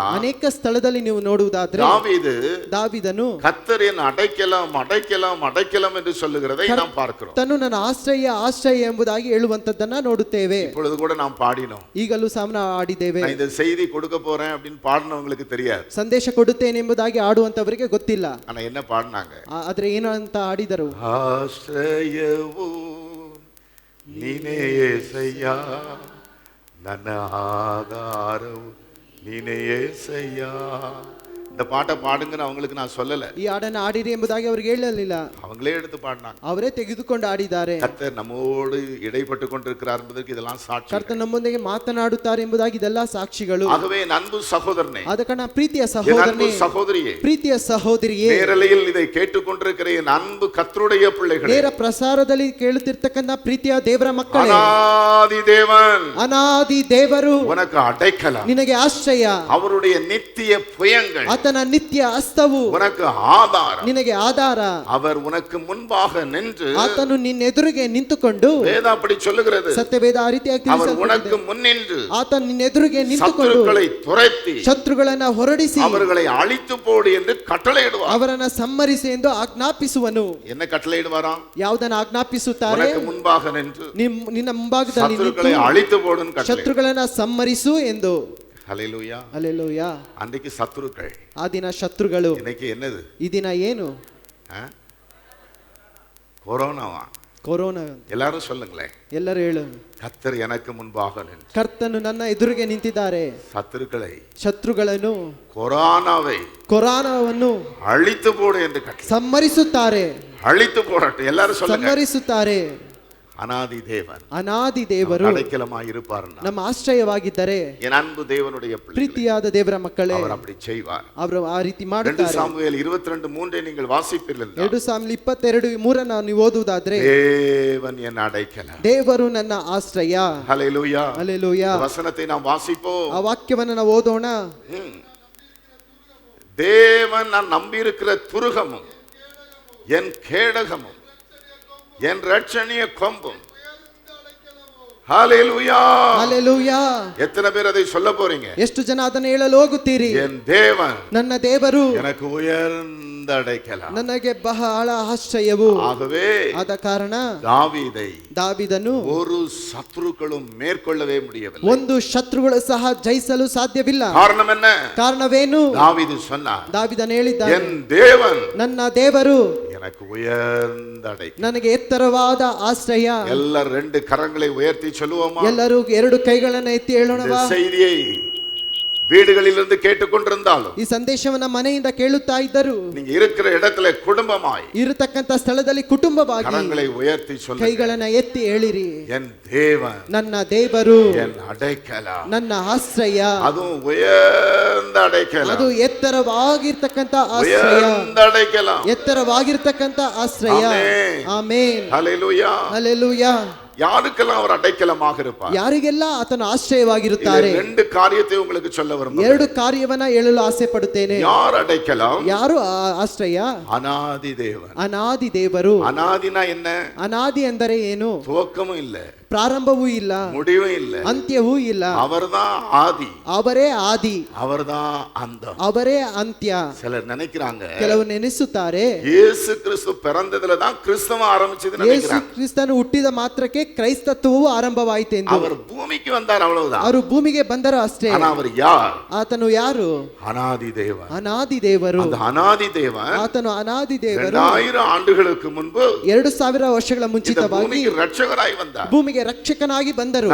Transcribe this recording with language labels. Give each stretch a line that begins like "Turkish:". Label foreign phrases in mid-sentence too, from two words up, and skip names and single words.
Kannada: ಅನೇಕ ಸ್ಥಳದಲ್ಲಿ ನೀವು ನೋಡುವುದಾದ್ರೆ ದಾವಿದನು
Tamil: கர்த்தர் என் அடைக்கலம் அடைக்கலம் அடைக்கலம் என்று சொல்லுகிறதை நாம் பார்க்கிறோம்.
Kannada: ತನು ನನ್ನ ಆಶ್ರಯ ಆಶ್ರಯ ಎಂಬುದಾಗಿ ಹೇಳುವಂತದ್ದನ್ನ ನೋಡುತ್ತೇವೆ.
Tamil: இப்பொழுது கூட நாம் பாடினோம்.
Kannada: ಈಗಲೂ ಸಹ ಆಡಿದ್ದೇವೆ.
Tamil: நான் இந்த செய்தி கொடுக்க போறேன் அப்படின்னு பாடினவங்களுக்கு தெரியாது.
Kannada: ಸಂದೇಶ ಕೊಡುತ್ತೇನೆ ಎಂಬುದಾಗಿ ಆಡುವಂತವರಿಗೆ ಗೊತ್ತಿಲ್ಲ.
Tamil: ஆனா என்ன பாடினாங்க?
Kannada: ಆದ್ರೆ ಏನು ಅಂತ ಆಡಿದರು? ಆಶ್ರಯವು ನೀನೇ యేసయ్యಾ, ನನ್ನ ಆಧಾರವು ನೀನೇ యేసయ్యಾ.
Tamil: இந்த பாட்டை பாடுங்கன்னு அவங்களுக்கு நான் சொல்லல.
Kannada: ಈ ಹಾಡನ್ನು ಆಡಿರಿ ಎಂಬುದಾಗಿ ಅವರಿಗೆ ಹೇಳಲಿಲ್ಲ.
Tamil: அவங்களே எடுத்து பாடினாங்க.
Kannada: ಅವರೇ ತೆಗೆದುಕೊಂಡು ಆಡಿದ್ದಾರೆ.
Tamil: கர்த்தர் நம்மோடு இடைப்பட்டு கொண்டிருக்கிறார் என்பதற்கு இதெல்லாம் சாட்சி.
Kannada: ಕರ್ತನು ನಮ್ಮೊಂದಿಗೆ ಮಾತನಾಡುತ್ತಾರೆ ಎಂಬುದಾಗಿ ಇದೆಲ್ಲ ಸಾಕ್ಷಿಗಳು.
Tamil: ஆகவே அன்பு சகோதரனே,
Kannada: ಅದಕ್ಕೆ ಪ್ರೀತಿಯ
Tamil: என்
Kannada: ಸಹೋದರನೇ,
Tamil: அன்பு சகோதரியே,
Kannada: ಪ್ರೀತಿಯ ಸಹೋದರಿಯೇ,
Tamil: நேரலையில் இதை கேட்டுக்கொண்டிருக்கிற என் அன்பு கர்த்தருடைய பிள்ளைகளே,
Kannada: ನೇರ ಪ್ರಸಾರದಲ್ಲಿ ಕೇಳುತ್ತಿರ್ತಕ್ಕಂಥ ಪ್ರೀತಿಯ ದೇವರ ಮಕ್ಕಳೇ,
Tamil: அநாதி தேவன்
Kannada: ಅನಾದಿ ದೇವರು
Tamil: உனக்கு அடைக்கலம்,
Kannada: ನಿನಗೆ ಆಶ್ರಯ.
Tamil: அவருடைய நித்திய புயங்கள்
Kannada: ಆತನ ನಿತ್ಯ ಹಸ್ತವು
Tamil: உனக்கு ஆதாரம்.
Kannada: ನಿನಗೆ ಆಧಾರ.
Tamil: அவர் உனக்கு முன்பாக நின்று,
Kannada: ಆತನು ನಿನ್ನೆದುರಿಗೆ ನಿಂತುಕೊಂಡು,
Tamil: வேதம் அப்படி சொல்லுகிறது,
Kannada: ಸತ್ಯವೇದ ಆ ರೀತಿಯಾಗಿ
Tamil: அவர் உனக்கு
Kannada: ತಿಳಿಸಲ್ಪಟ್ಟಿದೆ.
Tamil: முன்னின்று
Kannada: ಆತನು ನಿನ್ನೆದುರಿಗೆ ನಿಂತುಕೊಂಡು
Tamil: சத்துருக்களை துரத்தி
Kannada: ಶತ್ರುಗಳನ್ನ ಹೊರಡಿಸಿ
Tamil: அவர்களை அழித்து போடு என்று கட்டளையிடுவார்.
Kannada: ಅವರನ್ನ ಸಮ್ಮರಿಸಿ ಎಂದು ಆಜ್ಞಾಪಿಸುವನು.
Tamil: என்ன கட்டளையிடுவாராம்?
Kannada: ಯಾವುದನ್ನ ಆಜ್ಞಾಪಿಸುತ್ತಾರೆ?
Tamil: உனக்கு முன்பாக நின்று
Kannada: ನಿನ್ನ ಮುಂಭಾಗದಲ್ಲಿ
Tamil: சத்துருக்களை
Kannada: ನಿಂತು
Tamil: அழித்து போடுன்னு கட்டளை.
Kannada: ಶತ್ರುಗಳನ್ನ ಸಮ್ಮರಿಸು ಎಂದು.
Tamil: ஹல்லேலூயா.
Kannada: ಹಲ್ಲೆಲೂಯಾ.
Tamil: அன்றைக்கு சத்துருக்கள்,
Kannada: ಆ ದಿನ ಶತ್ರುಗಳು.
Tamil: இன்னைக்கு என்னது?
Kannada: ಈ ದಿನ ಏನು?
Tamil: கொரோனாவா?
Kannada: ಕೊರೋನಾ.
Tamil: எல்லாரும் சொல்லுங்களேன்.
Kannada: ಎಲ್ಲರೂ ಹೇಳು.
Tamil: கர்த்தர் எனக்கு முன்பாக நின்று
Kannada: ಕರ್ತನು ನನ್ನ ಎದುರಿಗೆ ನಿಂತಿದ್ದಾರೆ.
Tamil: சத்துருக்களை,
Kannada: ಶತ್ರುಗಳನ್ನು,
Tamil: கொரோனாவை
Kannada: ಕೊರೋನಾವನ್ನು
Tamil: அழித்து போடு என்று கட்டளை.
Kannada: ಸಮ್ಮರಿಸುತ್ತಾರೆ.
Tamil: அழித்து போடட்டும். எல்லாரும் சொல்லுங்க.
Kannada: ಸಮ್ಮರಿಸುತ್ತಾರೆ.
Tamil: அநாதி தேவன்
Kannada: ಅನಾದಿ ದೇವರು
Tamil: அடைக்கலமாய் இருப்பார்னா
Kannada: ನಮ್ಮ ಆಶ್ರಯವಾಗಿದ್ದರೆ,
Tamil: என் அன்பு தேவனுடைய பிள்ளைகளே,
Kannada: ಪ್ರೀತಿಯಾದ ದೇವರ ಮಕ್ಕಳೇ,
Tamil: அவர் அப்படி செய்வார்.
Kannada: ಅವರು ಆ ರೀತಿ 2 ಮಾಡುತ್ತಾರೆ.
Tamil: சாமுவேல் 22:3 நீங்கள் வாசிப்பீர்கள்.
Kannada: 2 ಸಾಮುವೇಲ 22:3 ನೀವು ಓದುವುದಾದ್ರೆ,
Tamil: தேவன் என் அடைக்கலம்,
Kannada: ದೇವರು ನನ್ನ ಆಶ್ರಯ.
Tamil: ஹல்லேலூயா.
Kannada: ಹಲ್ಲೆಲೂಯಾ.
Tamil: இந்த வசனத்தை நாம் வாசிப்போம்.
Kannada: ಆ ವಾಕ್ಯವನ್ನು ನಾವು ಓದೋಣ.
Tamil: தேவன் நான் நம்பி இருக்கிற துருகமும் என் கேடகமும் என் ரட்சணிய கொம்பும். ஹல்லேலூயா.
Kannada: ಹಲ್ಲೆಲೂಯಾ.
Tamil: எத்தனை பேர் அதை சொல்ல போறீங்க?
Kannada: ಎಷ್ಟು ಜನ ಅದನ್ನು ಹೇಳಲು ಹೋಗುತ್ತೀರಿ?
Tamil: என் தேவன்
Kannada: ನನ್ನ ದೇವರು
Tamil: எனக்கு உயர்ந்த அடைக்கலம்,
Kannada: ನನಗೆ ಬಹಳ ಆಶ್ರಯವು.
Tamil: ஆகவே
Kannada: ಆದ ಕಾರಣ
Tamil: ದಾವೀದನು ஒரு சத்துருக்களும் மேற்கொள்ளவே முடியவில்லை.
Kannada: ಒಂದು ಶತ್ರುಗಳು ಸಹ ಜಯಿಸಲು ಸಾಧ್ಯವಿಲ್ಲ.
Tamil: காரணம் என்ன?
Kannada: ಕಾರಣವೇನು?
Tamil: தாவீது சொன்னார்,
Kannada: ದಾವಿದನು ಹೇಳಿದ್ದಾನೆ,
Tamil: என் தேவன்
Kannada: ನನ್ನ ದೇವರು
Tamil: எனக்கு உயர்ந்த அடைக்கலம்.
Kannada: ನನಗೆ ಎತ್ತರವಾದ ಆಶ್ರಯ.
Tamil: எல்லாரும் 2 கரங்களை உயர்த்தி சொல்லுவோமா?
Kannada: ಎಲ್ಲರೂ 2 ಕೈಗಳನ್ನು ಎತ್ತಿ ಹೇಳೋಣವಾ?
Tamil: இந்த செய்தியை வீடுகளிலிருந்து கேட்டுக்கொண்டிருந்தாலும்,
Kannada: ಈ ಸಂದೇಶವನ್ನ ಮನೆಯಿಂದ ಕೇಳುತ್ತಾ ಇದ್ದರು,
Tamil: நீங்க இருக்கிற இடத்துல குடும்பமாய்
Kannada: ಇರತಕ್ಕಂತ ಸ್ಥಳದಲ್ಲಿ ಕುಟುಂಬವಾಗಿ
Tamil: கரங்களை உயர்த்தி சொல்லுங்க,
Kannada: ಕೈಗಳನ್ನ ಎತ್ತಿ ಹೇಳಿರಿ,
Tamil: என் தேவன்
Kannada: ನನ್ನ ದೇವರು
Tamil: என் அடைக்கலம்.
Kannada: ನನ್ನ ಆಶ್ರಯ.
Tamil: அதுவும் உயர்ந்த அடைக்கலம்,
Kannada: ಅದು ಎತ್ತರವಾಗಿರ್ತಕ್ಕಂತ ಆಶ್ರಯ,
Tamil: உயர்ந்த அடைக்கலம்.
Kannada: ಎತ್ತರವಾಗಿರ್ತಕ್ಕಂತ ಆಶ್ರಯ. ಆಮೆನ್. ಆಮೆನ್.
Tamil: ஹல்லேலூயா.
Kannada: ಹಲ್ಲೆಲೂಯಾ.
Tamil: யாருக்கெல்லாம் அவர் அடைக்கலமாக இருப்பார்?
Kannada: ಯಾರಿಗೆಲ್ಲ ಆತನ ಆಶ್ರಯವಾಗಿರುತ್ತಾರೆ?
Tamil: 2 காரியத்தை உங்களுக்கு சொல்ல விரும்புகிறேன்.
Kannada: 2 ಕಾರ್ಯವನ್ನ ಹೇಳಲು ಆಸೆ ಪಡುತ್ತೇನೆ.
Tamil: யார் அடைக்கலம்?
Kannada: ಯಾರು ಆಶ್ರಯ?
Tamil: அநாதி தேவன்.
Kannada: ಅನಾದಿ ದೇವರು.
Tamil: அநாதினா என்ன?
Kannada: ಅನಾದಿ ಅಂದರೆ ಏನು?
Tamil: துவக்கமும் இல்ல,
Kannada: ಪ್ರಾರಂಭವೂ ಇಲ್ಲ,
Tamil: முடிவும் இல்லை,
Kannada: ಅಂತ್ಯವೂ ಇಲ್ಲ.
Tamil: அவர்தான் ஆதி,
Kannada: ಅವರೇ ಆದಿ,
Tamil: அவர்தான் அந்தம்.
Kannada: ಅವರೇ ಅಂತ್ಯ.
Tamil: சிலர் நினைக்கிறாங்க
Kannada: ಕೆಲವು ನೆನೆಸುತ್ತಾರೆ
Tamil: இயேசு கிறிஸ்து பிறந்ததுல தான் கிறிஸ்தவம் ஆரம்பிச்சதுன்னு
Kannada: ಯೇಸು
Tamil: நினைக்கிறாங்க.
Kannada: ಕ್ರಿಸ್ತನು ಹುಟ್ಟಿದ ಮಾತ್ರಕ್ಕೆ ಕ್ರೈಸ್ತತ್ವವು ಆರಂಭವಾಯಿತೆಂದು.
Tamil: அவர் பூமிக்கு வந்தார், அவ்வளவுதான்.
Kannada: ಅವರು ಭೂಮಿಗೆ ಬಂದರು ಅಷ್ಟೇ.
Tamil: ஆனா அவர் யார்?
Kannada: ಆತನು ಯಾರು?
Tamil: அனாதி தேவன்.
Kannada: ಅನಾದಿ ದೇವರು.
Tamil: அந்த அனாதி தேவன்
Kannada: ಆತನು ಅನಾದಿ ದೇವರು.
Tamil: 2000 ಆண்டுகளுக்கு முன்பு
Kannada: 2000 ವರ್ಷಗಳ ಮುಂಚಿತವಾಗಿ
Tamil: பூமிக்கு ரட்சகராய் வந்தார்.
Kannada: ಭೂಮಿಗೆ ರಕ್ಷಕನಾಗಿ ಬಂದರು.